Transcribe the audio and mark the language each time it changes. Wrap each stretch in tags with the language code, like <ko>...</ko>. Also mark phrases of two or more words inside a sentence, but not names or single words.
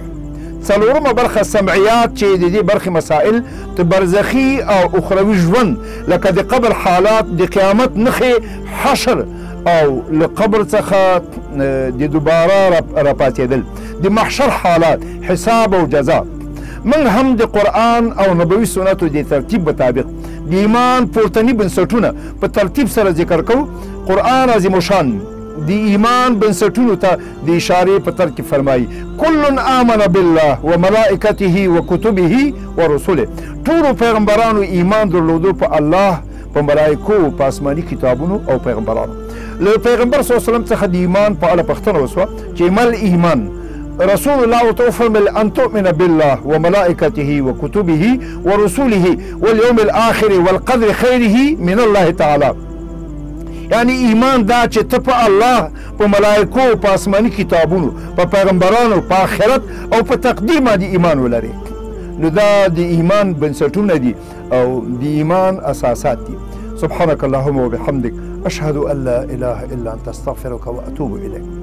<ps>څلورمه برخه سمعیات چې د دې برخې مسائل د برزخي او اخروي ژوند، لکه د قبر حالات، د قیامت نښې، حشر او له قبر څخه د دوباره راپاڅېدل، د محشر حالات، حساب او جزا. موږ هم د قرآن او نبوي سنتو د ترتیب مطابق د ایمان پورتني بنسټونه په ترتیب سره ذکر کوو. قرآن عظیم شان د ایمان بنسټونو ته د اشارې په تر کې فرمایي:</ps> <ar>کل آمن بالله و ملائکته و کتبه و رسوله.</ar> <ps>ټولو پیغمبرانو ایمان درلودو په الله، په ملائکو، په آسماني کتابونو او پیغمبرانو. له پیغمبر</ps> <ar>صلی الله علیه وسلم</ar> <ps>څخه د ایمان په اړه پوښتنه وسوه چې</ps> <ar>مل ایمان؟</ar> <ps>رسول الله ورته وفرمیل:</ps> <ar>ان تؤمن بالله وملائکته وکتبه ورسوله واليوم الاخر والقدر خیره من الله تعالی.</ar> <ps>یعنی ایمان دا چې ته په الله، په ملائکو، په آسماني کتابونو، په پیغمبرانو، په آخرت او په تقدیر باندې ایمان ولري. نو دا د ایمان بنسټونه دي او د ایمان اساسات دي.</ps> <ar>سبحانك اللهم وبحمدك اشهد ان لا اله الا انت استغفرك واتوب اليك.</ar>